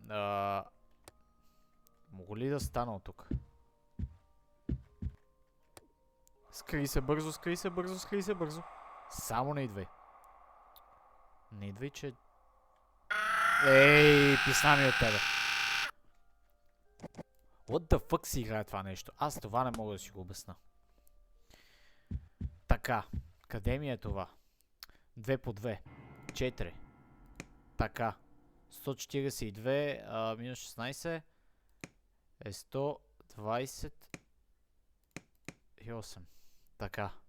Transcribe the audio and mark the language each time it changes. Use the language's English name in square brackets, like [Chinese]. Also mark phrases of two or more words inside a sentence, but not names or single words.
[Bulgarian] Мога ли да стана от тук? Скри се бързо, скри се бързо, скри се бързо. Само не идвай. Не идвай, че... Писна ми от тебе. [English] What the fuck [Bulgarian] си играе това нещо? Аз това не мога да си го обясна. Така. Къде ми е това? 2 по 2. 4. Така. 142 минус 16 е 128. Така.